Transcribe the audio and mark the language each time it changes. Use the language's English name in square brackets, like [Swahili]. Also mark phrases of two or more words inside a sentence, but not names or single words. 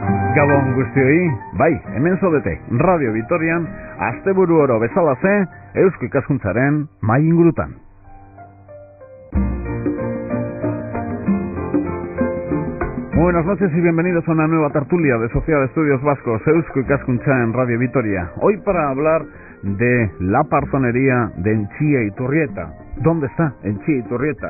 [Basque] Gabon guztioi, bai, hemen zaudete, Radio Vitorian, asteburu oro bezalaze, Eusko Ikaskuntzaren mai ingurutan. [Spanish] Buenas noches y bienvenidos a una nueva tertulia de Sociedad de Estudios Vascos, Eusko Ikaskuntza en Radio Vitoria. Hoy para hablar de la parzonería de Enchía y Turrieta. ¿Dónde está Enchía y Turrieta?